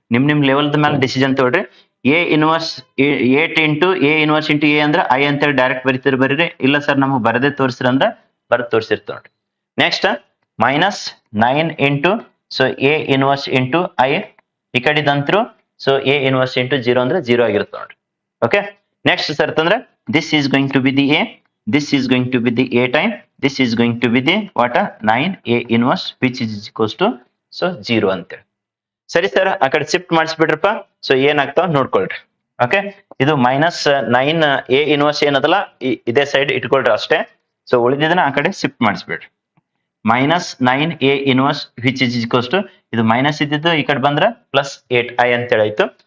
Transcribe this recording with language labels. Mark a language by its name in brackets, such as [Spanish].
[Kannada] ನಿಮ್ ಲೆವೆಲ್ ಮೇಲೆ ಡಿಸಿಷನ್ ತಗೊಳ್ರಿ. A inverse 8 into A inverse into A ಅಂದ್ರೆ ಐ ಅಂತೇಳಿ ಡೈರೆಕ್ಟ್ ಬರಿತಿದ್ರು ಬರೀರಿ. ಇಲ್ಲ ಸರ್ ನಮಗ್ ಬರದೇ ತೋರಿಸ್ರಿ ಅಂದ್ರೆ ಬರೆದು ತೋರಿಸಿರ್ತಾವ ನೋಡ್ರಿ. Next -9 into so A inverse into I, ಈ ಕಡೆದಂತ್ರು ಸೊ ಎ ಇನ್ವರ್ಸ್ ಇಂಟು 0 ಅಂದ್ರೆ 0 ಆಗಿರುತ್ತೆ ನೋಡ್ರಿ. [English] Okay, next sir ಅಂದ್ರೆ this is going to be the a, this is going to be the a time, this is going to be the what 9a inverse which is equals to so 0 ಅಂತೇಳಿ. [Kannada] ಸರಿ sir, ಆ ಕಡೆ shift ಮಾಡಿಸ್ಬಿಡ್ರಪ್ಪ. So ಏನಾಗ್ತಾವ ನೋಡ್ಕೊಳ್ರಿ. Okay, ಇದು -9a inverse ಏನದಲ್ಲ ಇದೇ side ಇಟ್ಕೊಳ್ರಿ ಅಷ್ಟೇ. So ಉಳಿದಿದ್ದನ್ನ ಆ ಕಡೆ shift ಮಾಡಿಸ್ಬಿಡ್ರಿ. -9a inverse [English] which is equals to, [Kannada] ಇದು ಮೈನಸ್ ಇದ್ದಿದ್ದು ಈ ಕಡೆ ಬಂದ್ರೆ +8i ಅಂತೇಳಿ ಆಯ್ತು.